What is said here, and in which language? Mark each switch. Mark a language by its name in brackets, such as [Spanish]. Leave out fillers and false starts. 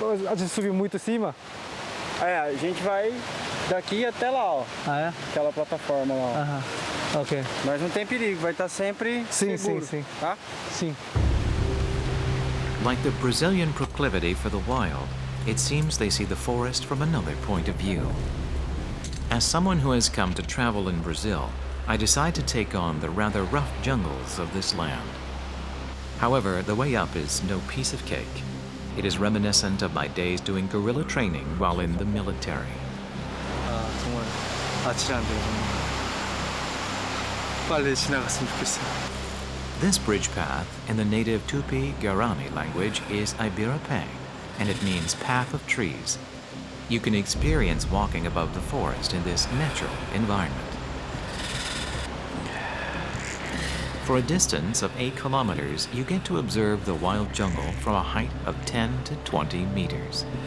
[Portuguese] A gente subiu muito em cima. A gente vai daqui até lá, ó. Ah, é? Aquela plataforma lá, ó. Aham. Ok. Mas não tem perigo, vai estar sempre seguro, sim. tá? Sim. [English] Like the Brazilian proclivity for the wild, it seems they see the forest from another point of view. As someone who has come to travel in Brazil, I decide to take on the rather rough jungles of this land. However, the way up is no piece of cake. It is reminiscent of my days doing guerrilla training while in the military. [Korean] 아, 정말 아찔한데요. 빨리 지나갔으면 좋겠어요. [English] This bridge path in the native Tupi-Guarani language is Ibirapé, and it means path of trees. You can experience walking above the forest in this natural environment. For a distance of 8 kilometers, you get to observe the wild jungle from a height of 10 to 20 meters.